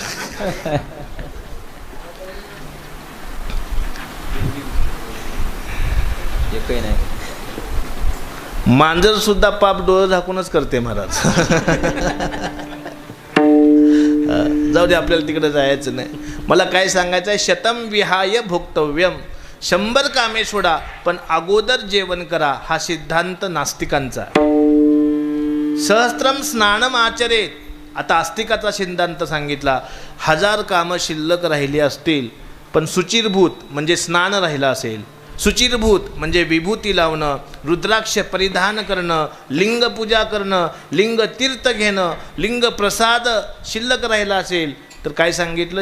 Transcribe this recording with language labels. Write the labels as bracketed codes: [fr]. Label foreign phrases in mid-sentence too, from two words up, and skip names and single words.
[mr] एकही नाही. मांजर सुद्धा पाप डोळं झाकूनच करते महाराज. जाऊ दे, आपल्याला तिकडे जायचं नाही. मला काय सांगायचं आहे? [sa] शतम विहाय भोक्तव्यम, [mr] 100 कामे सोडा पण अगोदर जेवण करा, हा सिद्धांत नास्तिकांचा. [sa] सहस्त्रम स्नानम आचरेत, [mr] आता आस्तिकाचा सिद्धांत सांगितला. 1000 कामं शिल्लक राहिली असतील पण सुचिरभूत म्हणजे स्नान राहिलं असेल, सुचिरभूत म्हणजे विभूती लावणं, रुद्राक्ष परिधान करणं, लिंग पूजा करणं, लिंग तीर्थ घेणं, लिंग प्रसाद शिल्लक राहिला असेल तर काय सांगितलं?